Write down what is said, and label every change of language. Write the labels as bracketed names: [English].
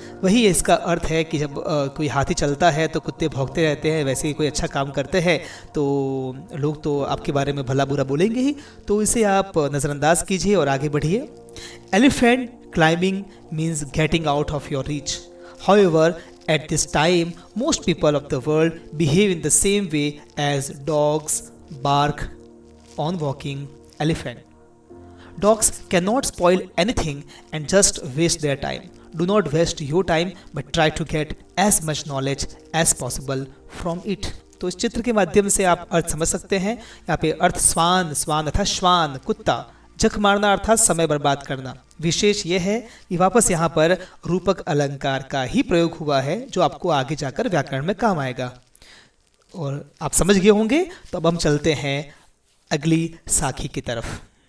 [Hindi] वही इसका अर्थ है कि जब कोई हाथी चलता है तो कुत्ते भौंकते रहते हैं। वैसे ही कोई अच्छा काम करते हैं तो लोग तो आपके बारे में भला बुरा बोलेंगे ही। तो इसे आप नज़रअंदाज कीजिए और आगे बढ़िए। [English] Elephant climbing means getting out of your reach. However at this time most people of the world behave in the same way as dogs bark on walking elephant. Dogs cannot spoil anything and just waste their time. Do not waste your time but try to get as much knowledge as possible from it. [Hindi] तो इस चित्र के माध्यम से आप अर्थ समझ सकते हैं। यहाँ पे अर्थ स्वान, स्वान अर्थात श्वान कुत्ता, झक मारना अर्थात समय बर्बाद करना। विशेष यह है कि वापस यहाँ पर रूपक अलंकार का ही प्रयोग हुआ है, जो आपको आगे जाकर व्याकरण में काम आएगा। और आप समझ गए होंगे। तो अब हम चलते हैं अगली साखी की तरफ।